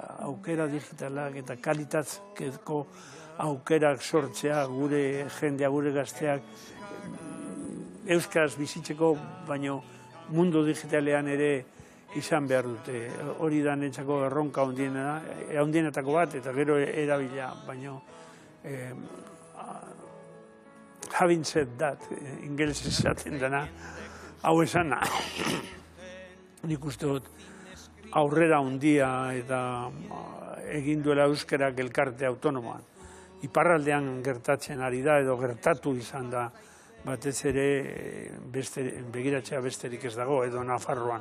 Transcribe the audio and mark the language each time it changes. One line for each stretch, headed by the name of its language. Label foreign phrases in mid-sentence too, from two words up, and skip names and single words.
Basque: Aukera digitalak eta kalitatezko aukerak sortzea gure jendea, gure gazteak euskaraz bizitzeko, baino mundu digitalean ere izan behar dute. Hori da niretzako erronka handienetako bat eta gero erabila, baino
English: having said that,
Basque: ingeles esaten dena, hau esana. Nik uste dut aurrera handia eta egin duela euskarak elkarte autonomoan. Iparraldean gertatzen ari da edo gertatu izan da batez ere begiratzea besterik ez dago edo Nafarroan.